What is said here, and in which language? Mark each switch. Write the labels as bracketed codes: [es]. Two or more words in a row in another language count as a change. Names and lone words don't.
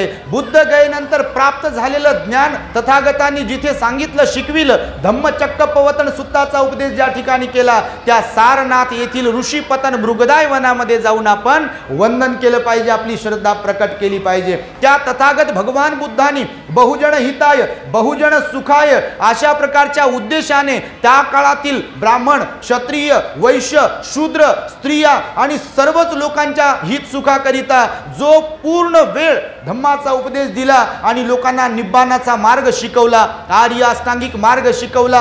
[mr] बुद्ध गयेनंतर प्राप्त झालेलं ज्ञान तथागतांनी जिथे सांगितलं, शिकविलं, धम्मचक्क पवतन सुत्ताचा उपदेश ज्या ठिकाणी केला, त्या सारनाथ येथील ऋषीपतन मृगदाय वनामध्ये जाऊन आपण वंदन केलं पाहिजे, आपली श्रद्धा प्रकट केली पाहिजे. त्या तथागत भगवान बुद्धांनी [pi] बहुजन हिताय बहुजन सुखाय [mr] अशा प्रकारच्या उद्देशाने त्या काळातील ब्राह्मण, क्षत्रिय, वैश्य, शूद्र, स्त्रिया आणि सर्वच लोकांच्या हित सुखाकरिता जो पूर्ण वेळ धम्माचा उपदेश दिला आणि लोकांना निब्बाणाचा मार्ग शिकवला, आर्य अष्टांगिक मार्ग शिकवला.